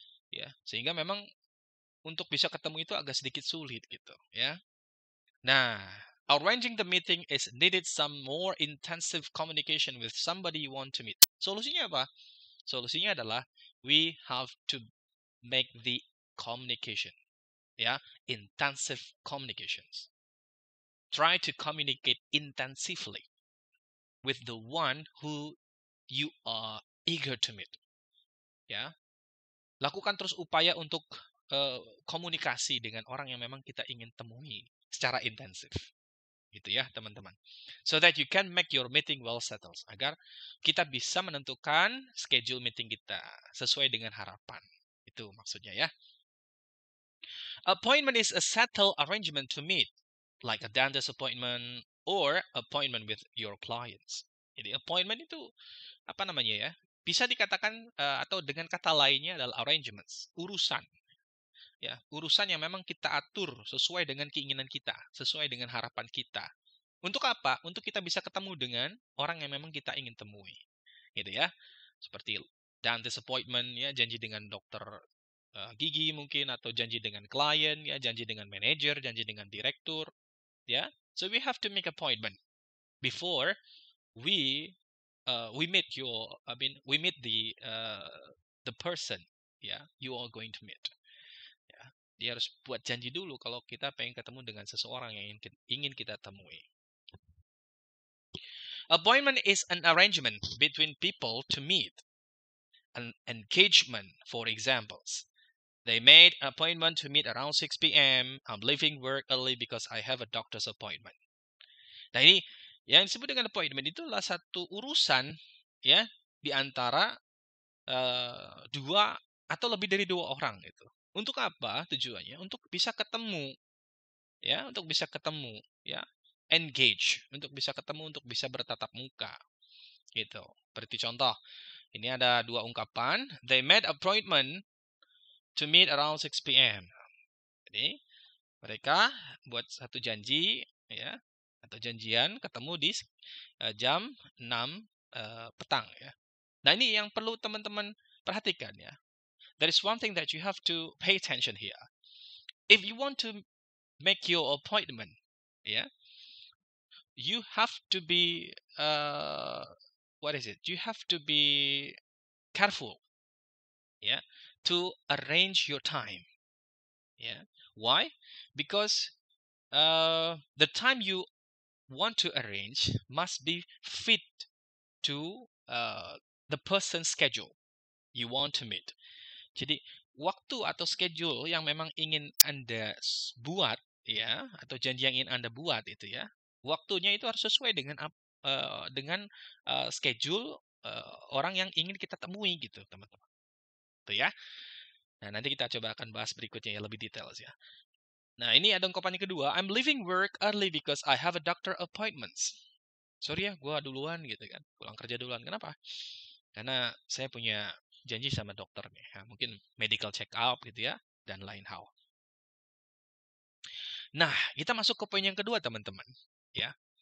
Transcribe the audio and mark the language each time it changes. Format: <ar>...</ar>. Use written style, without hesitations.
<id>Ya, sehingga memang untuk bisa ketemu itu agak sedikit sulit gitu ya.</id> <en>Nah, arranging the meeting is needed some more intensive communication with somebody you want to meet.</en> <id>Solusinya apa? Solusinya adalah</id> <en>we have to make the communication ya, intensive communications. Try to communicate intensively with the one who you are eager to meet.</en> <id>Ya. Lakukan terus upaya untuk komunikasi dengan orang yang memang kita ingin temui secara intensif. Gitu ya, teman-teman.</id> <en>So that you can make your meeting well settled.</en> <id>Agar kita bisa menentukan schedule meeting kita sesuai dengan harapan. Itu maksudnya ya.</id> <en>Appointment is a settled arrangement to meet, like a dentist appointment or appointment with your clients.</en> <id>Jadi appointment itu bisa dikatakan atau dengan kata lainnya adalah arrangements, urusan. Ya, urusan yang memang kita atur sesuai dengan keinginan kita, sesuai dengan harapan kita. Untuk apa? Untuk kita bisa ketemu dengan orang yang memang kita ingin temui. Gitu ya. Seperti dentist appointment ya, janji dengan dokter gigi mungkin, atau janji dengan klien ya, janji dengan manajer, janji dengan direktur ya.</id> <en>So we have to make appointment before we we meet the person, ya, you are going to meet.</en> <id>Ya, dia harus buat janji dulu kalau kita pengen ketemu dengan seseorang yang ingin kita temui.</id> <en>Appointment is an arrangement between people to meet. An engagement, for examples. They made an appointment to meet around 6 p.m. I'm leaving work early because I have a doctor's appointment.</en> <id>Nah, ini yang disebut dengan appointment itu adalah satu urusan, ya, di antara dua atau lebih dari dua orang itu. Untuk apa tujuannya? Untuk bisa ketemu, ya, untuk bisa ketemu, ya, engage, untuk bisa ketemu, untuk bisa bertatap muka, gitu. Seperti contoh, ini ada dua ungkapan.</id> <en>They made appointment to meet around 6 p.m.</en> <id>Jadi mereka buat satu janji, ya, atau janjian ketemu di jam 6 petang, ya. Nah, ini yang perlu teman-teman perhatikan, ya.</id> <en>There is one thing that you have to pay attention here. If you want to make your appointment, yeah, you have to be you have to be careful, yeah, to arrange your time. Yeah. Why? Because the time you want to arrange must be fit to the person's schedule you want to meet.</en> <id>Jadi waktu atau schedule yang memang ingin Anda buat, ya, atau janji yang ingin Anda buat itu, ya, waktunya itu harus sesuai dengan schedule orang yang ingin kita temui gitu, teman-teman. Itu, ya. Nah, nanti kita coba akan bahas berikutnya ya, lebih detail, ya. Nah, ini ada ungkapan yang kedua.</id> <en>I'm leaving work early because I have a doctor appointments.</en> <id>Sorry ya, gue duluan gitu kan. Pulang kerja duluan. Kenapa? Karena saya punya janji sama dokter nih. Ya, mungkin medical check up gitu ya. Dan lain hal. Nah, kita masuk ke poin yang kedua, teman-teman. Ya.</id>